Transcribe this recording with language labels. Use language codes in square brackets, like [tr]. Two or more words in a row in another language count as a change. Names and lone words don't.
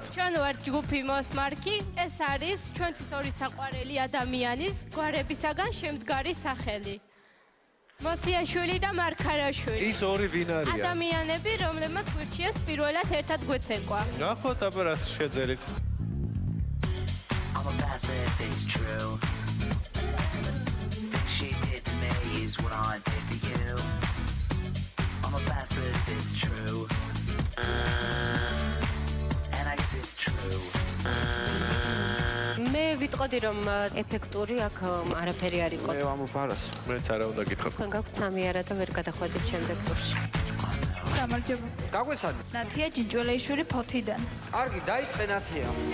[ka] ჩვენ ვართ ჯგუფი მოსმარკი. ეს არის ჩვენთვის ორი საყვარელი ადამიანის გვარებისაგან შემდგარი სახელი. მოსიაშვილი და მარქარაშვილი. ის ორი ვინ არიან? ადამიანები, რომლებმაც გვირჩიეს პირველად ერთად გვეცეკვა. ნახოთ აბა რა შეძელით. [en] I'm a bastard if it's true. Things she did to me is what I did to you. I'm a bastard if it's true. And I guess it's true. [ka] მე ვიტყოდი რომ ეფექტური აქ არაფერი არ იყო. მე ამოფარას. მეც არა უნდა გითხრათ. თქვენ გაქვთ სამიარა და ვერ გადახვედით შემდეგ ტურში. გამარჯობა. გაგვეცადე. ნათია ჯინჯველეიშვილი ფოთიდან. კარგი, დაიწყე ნათია.